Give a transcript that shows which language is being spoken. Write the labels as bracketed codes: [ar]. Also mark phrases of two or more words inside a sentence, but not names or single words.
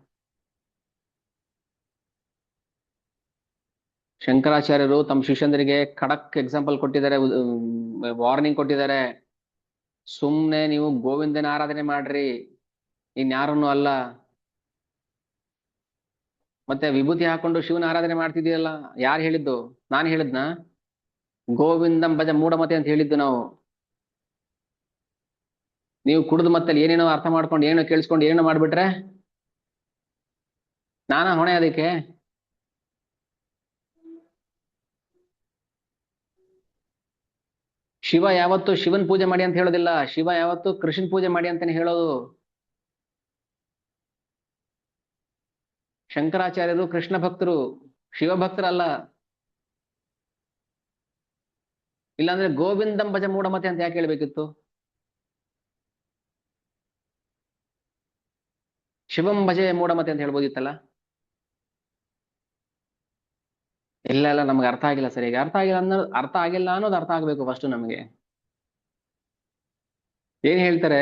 [kn] ಶಂಕರಾಚಾರ್ಯರು ತಮ್ಮ ಶಿಷ್ಯಂದರಿಗೆ ಖಡಕ್ ಎಕ್ಸಾಂಪಲ್ ಕೊಟ್ಟಿದ್ದಾರೆ, ವಾರ್ನಿಂಗ್ ಕೊಟ್ಟಿದ್ದಾರೆ. ಸುಮ್ನೆ ನೀವು ಗೋವಿಂದನ ಆರಾಧನೆ ಮಾಡ್ರಿ, ಇನ್ಯಾರನ್ನು ಅಲ್ಲ. ಮತ್ತೆ ವಿಭೂತಿ ಹಾಕೊಂಡು ಶಿವನ ಆರಾಧನೆ ಮಾಡ್ತಿದೀಯಲ್ಲ, ಯಾರು ಹೇಳಿದ್ದು? ನಾನು ಹೇಳಿದ್ನ? [sa] ಗೋವಿಂದಂ ಭಜ ಮೂಢಮತೆ [kn] ಅಂತ ಹೇಳಿದ್ದು ನಾವು. ನೀವು ಕುಡಿದು ಮತ್ತೆ ಏನೇನೋ ಅರ್ಥ ಮಾಡ್ಕೊಂಡು ಏನೋ ಕೇಳಿಸ್ಕೊಂಡು ಏನೋ ಮಾಡ್ಬಿಟ್ರೆ ನಾನಾ ಹೊಣೆ ಅದಕ್ಕೆ? ಶಿವ ಯಾವತ್ತು ಶಿವನ್ ಪೂಜೆ ಮಾಡಿ ಅಂತ ಹೇಳೋದಿಲ್ಲ, ಶಿವ ಯಾವತ್ತು ಕೃಷ್ಣನ್ ಪೂಜೆ ಮಾಡಿ ಅಂತಾನೆ ಹೇಳೋದು. ಶಂಕರಾಚಾರ್ಯರು ಕೃಷ್ಣ ಭಕ್ತರು, ಶಿವ ಭಕ್ತರಲ್ಲ. ಇಲ್ಲಾಂದ್ರೆ [sa] ಗೋವಿಂದಂ ಭಜ ಮೂಢಮತೆ [kn] ಅಂತ ಯಾಕೆ ಹೇಳ್ಬೇಕಿತ್ತು? [sa] ಶಿವಂ ಭಜೆ ಮೂಢಮತೆ [kn] ಅಂತ ಹೇಳ್ಬೋದಿತ್ತಲ್ಲ. ಇಲ್ಲ ಇಲ್ಲ, ನಮ್ಗೆ ಅರ್ಥ ಆಗಿಲ್ಲ ಸರಿಯಾಗಿ. ಅರ್ಥ ಆಗಿಲ್ಲ ಅನ್ನೋದು ಅರ್ಥ ಆಗ್ಬೇಕು ಫಸ್ಟ್ ನಮಗೆ. ಏನ್ ಹೇಳ್ತಾರೆ?